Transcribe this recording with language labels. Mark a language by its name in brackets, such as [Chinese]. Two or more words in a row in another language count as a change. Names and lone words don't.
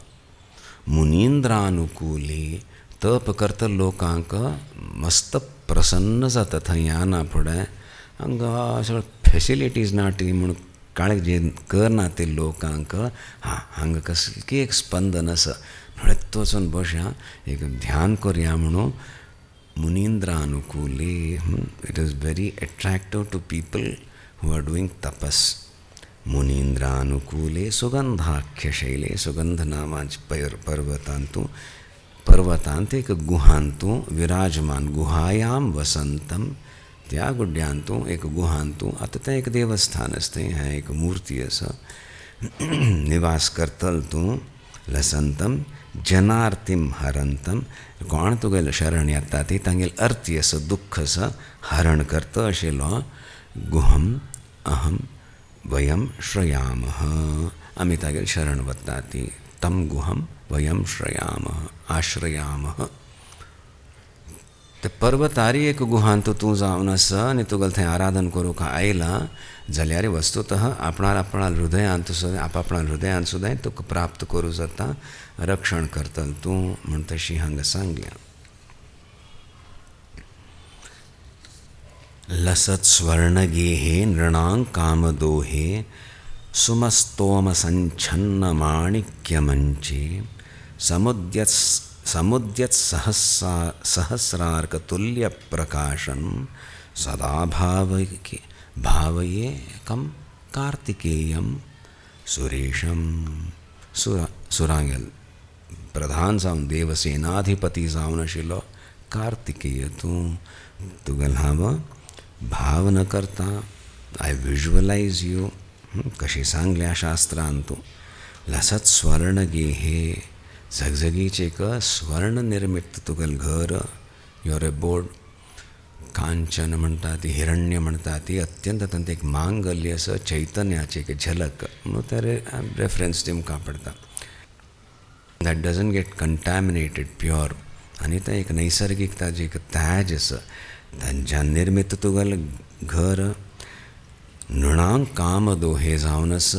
[Konkani] मुनींद्रानुकूली, तप करतल लोकांक मस्त प्रसन्न जाता थंय येना फुडें. हांगा सगळ्यो फॅसिलिटीज ना ती म्हूण काळजी करना ते लोकांक. हांगा कसली एक स्पंदन आसा, न्हळेत वचून बसया, एक ध्यान करया म्हणून. [Sanskrit] मुनींद्रानुकूली, [English] it is very attractive to people who are doing tapas. [Sanskrit] मुनींद्रानुकूले सुगंधाख्यशैले, [Konkani] सुगंध नामाच्या पर्वतांत एक गुहांतू विराजमान. [Sanskrit] गुहायां वसंतम, [Konkani] त्या गुड्यांतू एक गुहांतू. आतां तें एक देवस्थान आसा, थंय हें एक मुर्ती आसा, निवास करतल तूं. [Sanskrit] लसंतम जनार्तीम हरंतम, [Konkani] कोण तुगेलें शरण येता ती तांगेल अर्ती आसा, दुख्ख आसा, हरण करता आशिल्लो. [Sanskrit] गुहम अहम वयम श्रयामः, [Konkani] आमी तागेल शरण वता ती. [Sanskrit] तम गुहम वयम श्रयामः, आश्रयामः. [Konkani] ते पर्वतारी एक गुहांत तूं जावन आसा आनी तुगेलें थंय आराधन करूंक आयला जाल्यार वस्तुतः आपणाल हृदयांत सुद्दां, आपणाल हृदयांत सुद्दां तुका प्राप्त करूं जाता. रक्षण करतल तूं म्हण तशी हांगा सांगल्या. [Sanskrit] लसत स्वर्णगेहे नृणां कामदोहे सुमस्तोम संच्छन्न माणिक्यमंचे समुद्यत सहस्रार्कतुल्य प्रकाशं सदा भावये कम कार्तिकेयम सुरेशम. [Konkani] सुरांगेल प्रधान जावन देवसेनाधिपती जावन आशिल्लो कार्तिकेय तूं. तुगेल हांव भावना करता, [English] I visualize you. [Konkani] कशी सांगल्या शास्त्रांत तूं. [Sanskrit] लसत स्वर्ण गेहे, [Konkani] झगझगीचें एक स्वर्ण निर्मित तुगेल घर. [English] your abode. [Konkani] कांचन म्हणटा ती, हिरण्य म्हणटा ती, अत्यंत अत्यंत एक मांगल्य आसा, चैतन्याची एक झलक म्हणून ते रेफरन्स दिवंक पडटा. [English] that doesn't get contaminated, pure. [Konkani] आनी तें एक नैसर्गीक ताजें एक ताज आसा. तांच्यान निर्मित तुगेलें घर नृणांक काम दोहे जावन आसा.